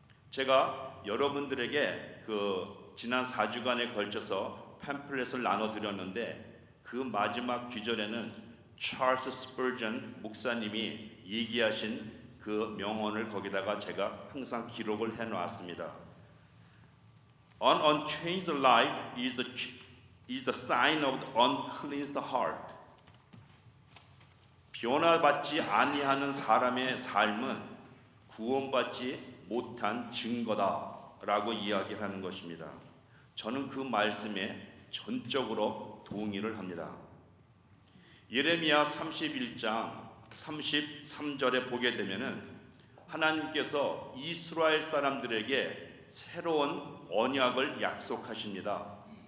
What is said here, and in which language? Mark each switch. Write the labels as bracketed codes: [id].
[ko] 제가 여러분들에게 지난 4주간에 걸쳐서 팸플렛을 나눠드렸는데 그 마지막 귀절에는 찰스 스퍼전 목사님이 얘기하신 그 명언을 거기다가 제가 항상 기록을 해놓았습니다. [en] An unchanged life is the sign of the uncleansed heart. [ko] 변화받지 아니하는 사람의 삶은 구원받지 못한 증거다라고 이야기하는 것입니다. 저는 그 말씀에 전적으로 동의를 합니다. 예레미야 31장 33절에 보게 되면은 하나님께서 이스라엘 사람들에게 새로운 언약을 약속하십니다.